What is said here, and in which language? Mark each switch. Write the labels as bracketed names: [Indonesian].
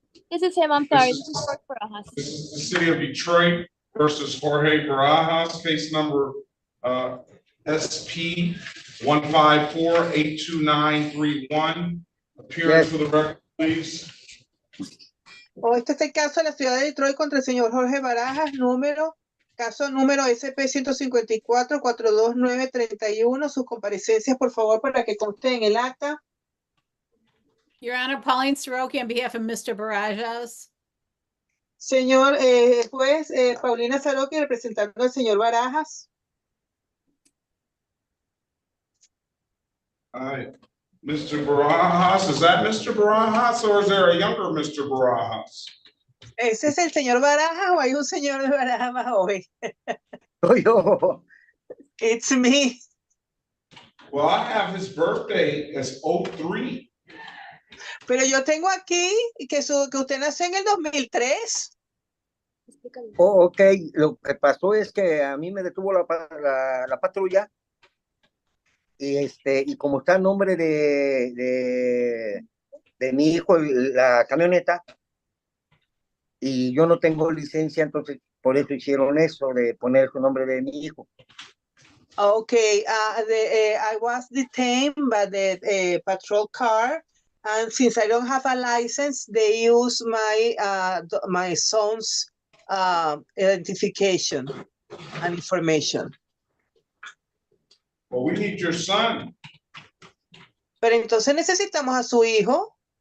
[English] This is him. I'm sorry. This is Jorge Barajas. This is the city of Detroit versus Jorge Barajas, case number SP 154-82931. Appearance for the record, please. [Spanish] Este es el caso de la ciudad de Detroit contra el señor Jorge Barajas, caso número SP 154-42931. Sus comparecencias, por favor, para que conste en el acta. [English] Your Honor, Pauline Soroki on behalf of Mr. Barajas. [Spanish] Señor juez, Paulina Soroki representando al señor Barajas. [English] All right, Mr. Barajas, is that Mr. Barajas or is there a younger Mr. Barajas? [Spanish] ¿Ese es el señor Barajas o hay un señor de Barajas más joven? Soy yo. [English] It's me. Well, I have his birthday as 03. [Spanish] Pero yo tengo aquí que usted nació en el 2003. Oh, ok, lo que pasó es que a mí me detuvo la patrulla y como está el nombre de mi hijo, la camioneta, y yo no tengo licencia, entonces por eso hicieron eso de poner su nombre de mi hijo. [English] Okay, I was detained by the patrol car, and since I don't have a license, they use my son's identification and information. Well, we need your son. [Spanish] Pero entonces necesitamos a su hijo.